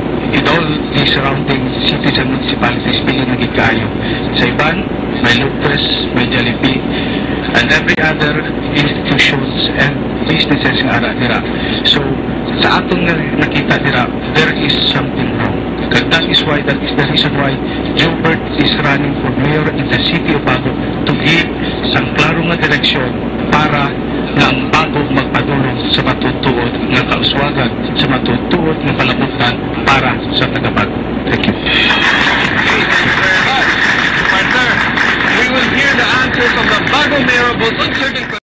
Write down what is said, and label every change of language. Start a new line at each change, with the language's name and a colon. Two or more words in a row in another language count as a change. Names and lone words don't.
English: in all the surrounding cities and municipalities,
Hiligaynon: pili na gikayo. Sa iban, may Lopez, may Jollibee,
English: and every other institutions and businesses
Hiligaynon: nga ara dira. So, sa atong nakita dira,
English: there is something wrong. And that is the reason why Gilbert is running for mayor in the city of Bago to give some
Hiligaynon: klaro nga direksyon para nga ang Bago magpadulong sa matutuod nga kauswagan, sa matutuod nga palabutan para sa taga-Bago.
English: Thank you. Partner, we will hear the answer from the Bago Mayor about uncertain